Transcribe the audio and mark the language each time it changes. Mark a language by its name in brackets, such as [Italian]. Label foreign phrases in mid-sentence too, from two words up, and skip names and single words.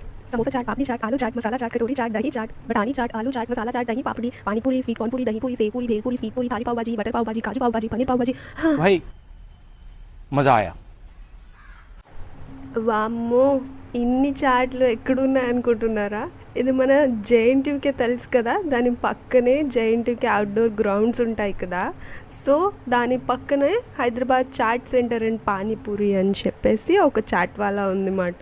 [Hindi] समोसा चाट, पापड़ी चाट, आलू चाट, मसाला चाट, कटोरी चाट, दही चाट, बटानी चाट, आलू चाट, मसाला चाट, दही पापड़ी, पानी पूरी, [English] sweet corn [Hindi] पूरी, दही पूरी, सेव पूरी, भेल पूरी, स्वीट पूरी, थाली पाव भाजी, बटर पाव भाजी, काजू पाव भाजी, पनीर पाव भाजी। हाँ। भाई मजा आया। [Telugu] వామ్మో! ఇన్ని చాట్లు ఎక్కడున్నాయనుకుంటున్నారా? ఇది మన జేఎన్‌టీయూకే తెలుసు కదా! దాని పక్కనే జేఎన్‌టీయూకే [English] outdoor grounds [Telugu] ఉంటాయి కదా! సో, దాని పక్కనే హైదరాబాద్ చాట్ సెంటర్ అండ్ పానీపూరి అని చెప్పేసి ఒక [Hindi] चाट वाला [Telugu] ఉందన్నమాట.